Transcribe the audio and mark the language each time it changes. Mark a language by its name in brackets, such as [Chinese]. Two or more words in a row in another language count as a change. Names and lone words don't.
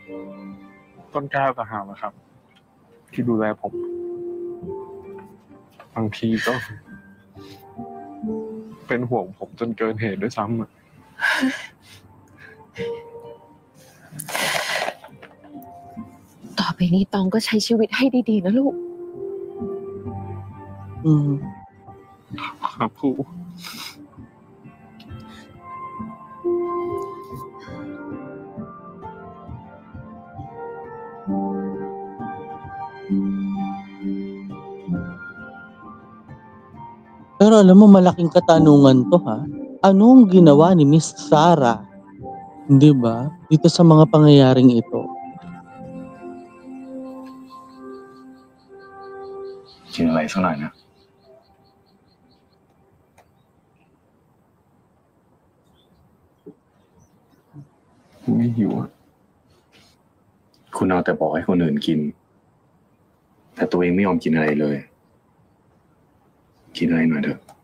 [Thai] ต้นกล้าต่างหากนะครับ ที่ดูแลผมบางทีก็เป็นห่วงผมจนเกินเหตุด้วยซ้ำอะ ต่อไปนี้ตองก็ใช้ชีวิตให้ดีๆนะลูก ครับครู [Filipino] Pero alam mo, malaking katanungan to ha. Anong ginawa ni Miss Sarah, di ba, dito sa mga pangyayaring ito? [Thai] กินอะไรสักหน่อยนะ ไม่หิวอะ คุณเอาแต่บอกให้คนอื่นกิน แต่ตัวเองไม่ยอมกินอะไรเลย กินอะไรหน่อยเถอะ